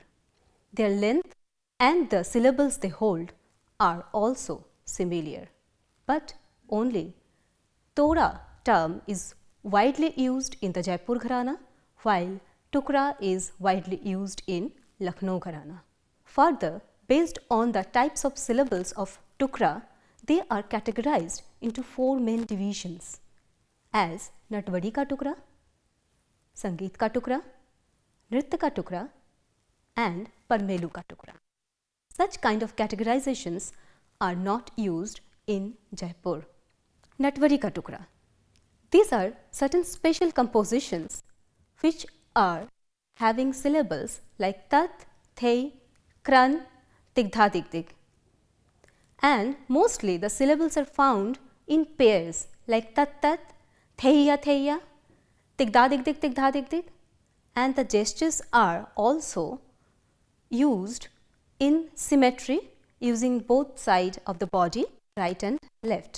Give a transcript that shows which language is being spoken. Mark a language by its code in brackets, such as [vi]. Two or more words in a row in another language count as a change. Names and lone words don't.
[en] Their length and the syllables they hold are also similar, but only tora term is widely used in the Jaipur Gharana while tukra is widely used in Lucknow Gharana. Further, based on the types of syllables of tukra, they are categorized into 4 main divisions as [hi] Natwadi ka tukra, Sangeet ka tukra, Nritya ka tukra [en] and [hi] Parmelu ka tukra. [en] Such kind of categorizations are not used in Jaipur. [hi] Natwadi ka tukra. [en] These are certain special compositions which are having syllables like tat, thei, kran, tigdha digdig. And mostly the syllables are found in pairs like tat tat, theiya theiya, tigda digdig tigda digdig, and the gestures are also used in symmetry using both sides of the body, right and left.